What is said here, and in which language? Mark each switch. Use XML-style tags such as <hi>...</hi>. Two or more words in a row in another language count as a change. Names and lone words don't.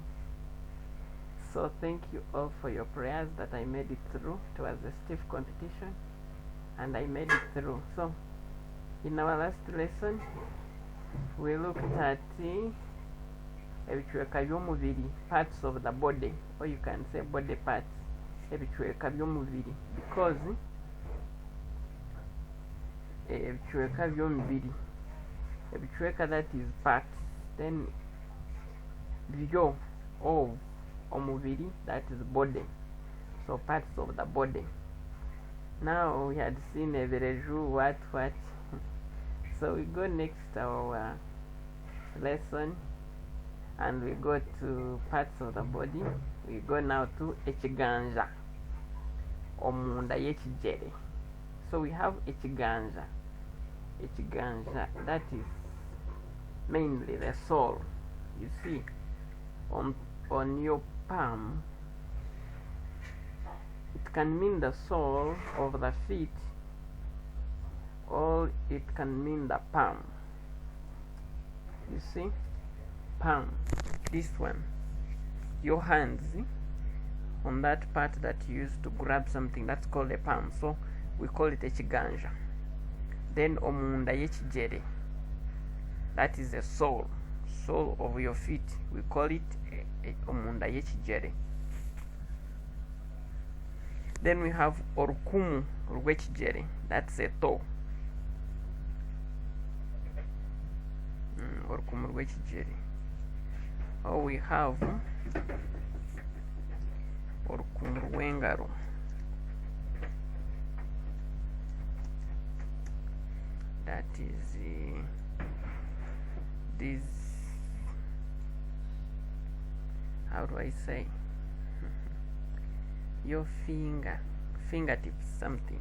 <en>So thank you all for your prayers that I made it through. It was a stiff competition and I made it through. So in our last lesson, we looked at</en> <nyn>ebichweka by'omubiri,</nyn> <en>parts of the body, or you can say body parts,</en> <nyn>ebichweka by'omubiri,</nyn> <en>because</en> <nyn>ebichweka by'omubiri,</nyn> <en>ebichweka that is parts, then byo of omubiri, that is body, so parts of the body. Now we had seen ebireju, what. So we go next to our lesson and we go to parts of the body. We go now to ekiganja,</en> <nyn>omunda y'ekigere.</nyn> <en>So we have ekiganja, that is mainly the sole. You see on your palm, it can mean the sole of the feet, or it can mean the palm. You see, palm, this one, your hands on that part that you use to grab something, that's called a palm. So we call it ekiganja. Then</en> <nyn>omunda y'ekigere,</nyn> <en>that is the sole of your feet, we call it</en> <nyn>omunda y'ekigere.</nyn> <en>Then we have</en> <nyn>orukumu rw'ekigere,</nyn> <en>that's a toe.</en> <nyn>Orukumu rw'ekigere.</nyn> <en>Or we have</en> <nyn>orukumu rw'engaro,</nyn> <en>that is this, how do I say, your fingertips, something.</en>